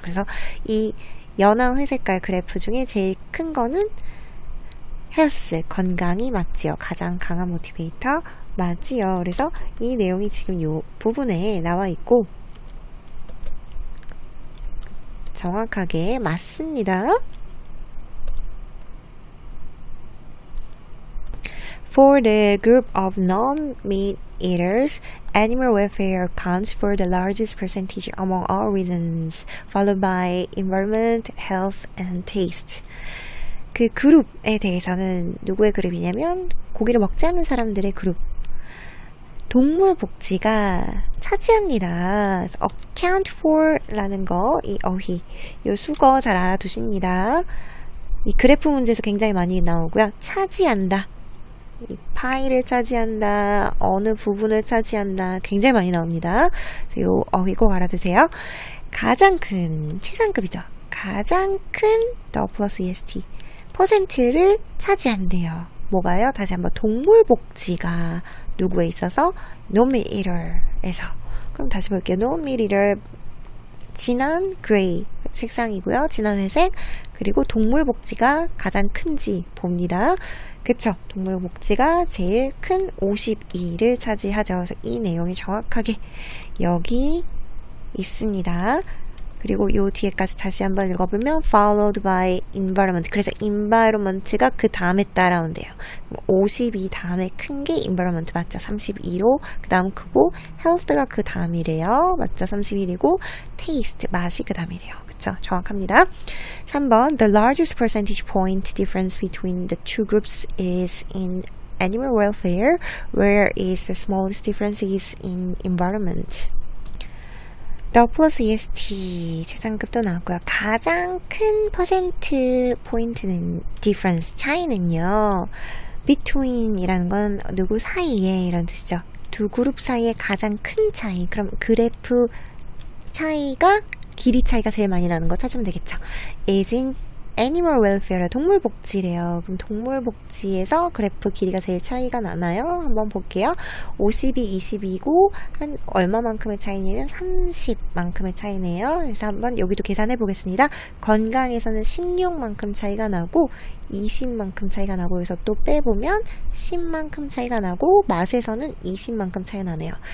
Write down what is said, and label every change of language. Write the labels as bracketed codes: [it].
[ko] 그래서 이 연한 회색깔 그래프 중에 제일 큰 거는 헬스, 건강이 맞지요. 가장 강한 모티베이터 맞지요. 그래서 이 내용이 지금 이 부분에 나와 있고 정확하게 맞습니다. [en] For the group of non-meat eaters, animal welfare accounts for the largest percentage among all reasons, followed by environment, health, and taste. [ko] 그 그룹에 대해서는 누구의 그룹이냐면 고기를 먹지 않는 사람들의 그룹. 동물 복지가 차지합니다. account for 라는 거, 이 어휘, 이 수거 잘 알아두십니다. 이 그래프 문제에서 굉장히 많이 나오고요. 차지한다. 이 파이를 차지한다. 어느 부분을 차지한다. 굉장히 많이 나옵니다. 그래서 이 어휘 꼭 알아두세요. 가장 큰, 최상급이죠. 가장 큰 the plus est. 퍼센트를 차지한대요. 뭐가요? 다시 한번 동물복지가 누구에 있어서? non-meat eater에서. 그럼 다시 볼게요. non-meat eater 진한 그레이 색상이고요. 진한 회색. 그리고 동물복지가 가장 큰지 봅니다. 그쵸? 동물복지가 제일 큰 52를 차지하죠. 그래서 이 내용이 정확하게 여기 있습니다. 그리고 요 뒤에까지 다시 한번 읽어보면 [en] followed by environment. [ko] 그래서 environment가 그 다음에 따라온대요. 52 다음에 큰 게 environment 맞죠? 32로 그 다음 크고 health가 그 다음이래요. 맞죠? 31이고 taste 맛이 그 다음이래요. 그쵸? 정확합니다. [en] 3번 The largest percentage point difference between the two groups is in animal welfare, whereas the smallest difference is in environment. [ko] The plus est 최상급도 나왔고요. 가장 큰 퍼센트 포인트는 difference 차이는요. between이라는 건 누구 사이에 이런 뜻이죠. 두 그룹 사이의 가장 큰 차이. 그럼 그래프 차이가 길이 차이가 제일 많이 나는 거 찾으면 되겠죠. [en] is in animal welfare [ko] 동물 복지래요. 그럼 동물 복지에서 그래프 길이가 제일 차이가 나나요? 한번 볼게요. 52, 22고 한 얼마만큼의 차이냐면 30만큼의 차이네요. 그래서 한번 여기도 계산해 보겠습니다. 건강에서는 16만큼 차이가 나고 20만큼 차이가 나고 여기서 또 빼보면 10만큼 차이가 나고 맛에서는 20만큼 차이가 나네요.